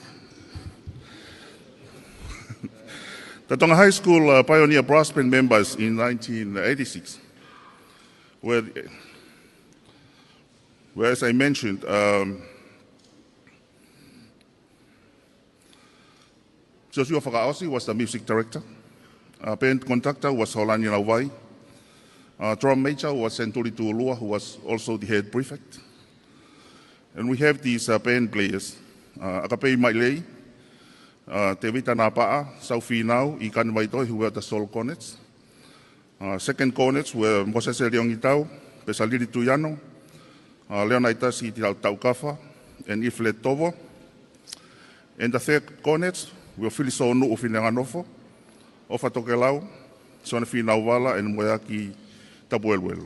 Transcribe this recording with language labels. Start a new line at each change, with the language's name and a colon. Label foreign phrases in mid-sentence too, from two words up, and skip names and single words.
English: The Tonga High School pioneer brass band members in 1986 were, as I mentioned, Joshua FAKA'ATAA was the music director. Band conductor was Holani Nauwai. Drum major was Senturi Tuolua, who was also the head prefect. And we have these band players. Akapei Mailei, Te Vita Napa'a, Saufi Nau, Ikan Waitoi, who were the sole cornets. Second cornets were Moses Leongitau, Pesaliri Tuyano, Leonaitasi Taukafa, and Iflet Tovo. And the third cornets were Filiso Nu'u Finanganofo, Ofa Tokelau, Sonafi Nauwala, and Moyaki Tabuelwelu.